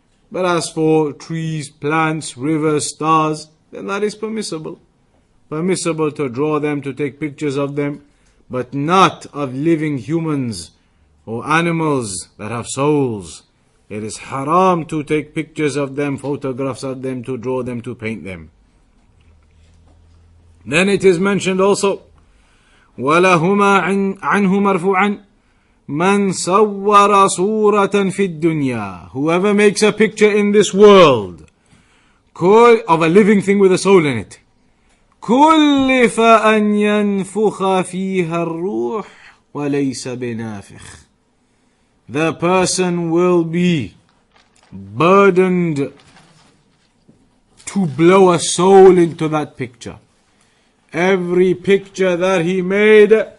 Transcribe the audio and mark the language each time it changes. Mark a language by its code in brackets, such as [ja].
[en] But as for trees, plants, rivers, stars, then that is permissible. Permissible to draw them, to take pictures of them, but not of living humans or animals that have souls. It is haram to take pictures of them, photographs of them, to draw them, to paint them. Then it is mentioned also, [ar] وَلَهُمَا عَنْهُ مَرْفُوعًا مَنْ صَوَّرَ صُورَةً فِي الدُّنْيَا. [en] Whoever makes a picture in this world of a living thing with a soul in it, [ar] كُلِّفَ أَنْ يَنْفُخَ فِيهَا الرُّوحِ وَلَيْسَ بِنَافِخٍ. [en] The person will be burdened to blow a soul into that picture. Every picture that he made,